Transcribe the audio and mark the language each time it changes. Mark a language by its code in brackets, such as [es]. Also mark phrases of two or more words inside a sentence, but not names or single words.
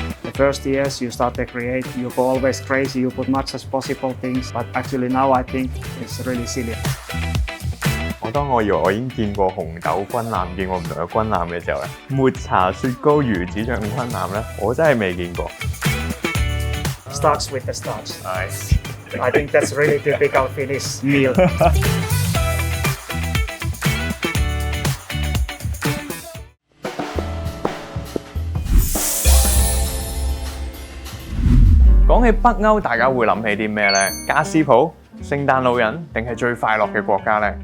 [en] the first years you start to create, you go always crazy, you put much as possible things, but actually now I think it's really silly. [yue] 當我以為我已經見過紅豆軍艦，見過唔同嘅軍艦嘅時候咧，抹茶雪糕魚子醬軍艦咧，我真係未見過。 [en] Starts with the starch. Nice. I think that's really typical Finnish meal. [yue] 講起北歐，大家會諗起啲咩呢？家私鋪、聖誕老人，定係最快樂嘅國家呢？